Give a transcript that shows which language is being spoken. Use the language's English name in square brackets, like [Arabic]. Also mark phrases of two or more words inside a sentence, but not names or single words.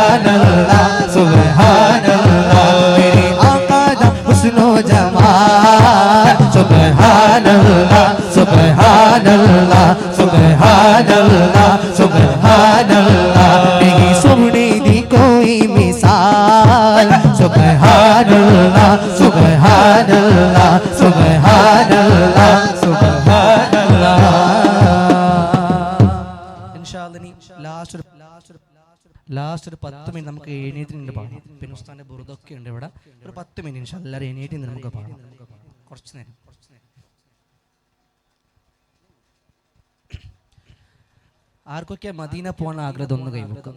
[Arabic] الله سبحان الله [Punjabi] मेरे आका दा हुस्नो जमाल सुभान [Arabic] الله سبحان الله سبحان الله سبحان الله [Punjabi] तेरी सोने दी कोई मिसाल [Arabic] سبحان الله سبحان الله سبحان الله سبحان الله [Malayalam] ലാസ്റ്റ് ഒരു 10 മിനിറ്റ് നമുക്ക് എഴുന്നേറ്റ് പാടാം. പിന്നെ ഉസ്താദിന്റെ ബുറുദൊക്കെ ഉണ്ട് ഇവിടെ. ഒരു 10 മിനിറ്റ് എല്ലാവരും എഴുന്നേറ്റ് നമുക്ക് പാടാം കുറച്ച് നേരം. ആർക്കൊക്കെ മദീന പോകാൻ ആഗ്രഹം ഒന്ന് കൈവക്കും.